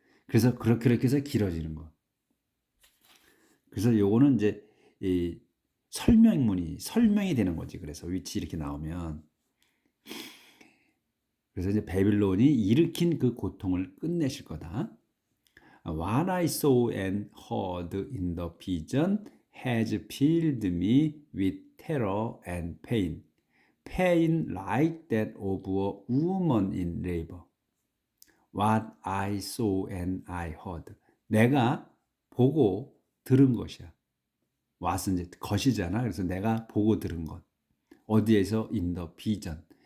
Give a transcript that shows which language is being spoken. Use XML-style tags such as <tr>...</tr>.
<ko>그래서 그렇게 해서 길어지는 거. 그래서 요거는 이제 이 설명이 되는 거지. 그래서 which 이렇게 나오면. 그래서 이제 바빌론이 일으킨 그 고통을 끝내실 거다.</ko> <en>What I saw and heard in the vision has filled me with terror and pain. Pain like that of a woman in labor. What I saw and I heard.</en> <ko>내가 보고 들은 것이야. what은 이제 것이잖아. 그래서 내가 보고 들은 것. 어디에서</ko> <en>in the vision.</en>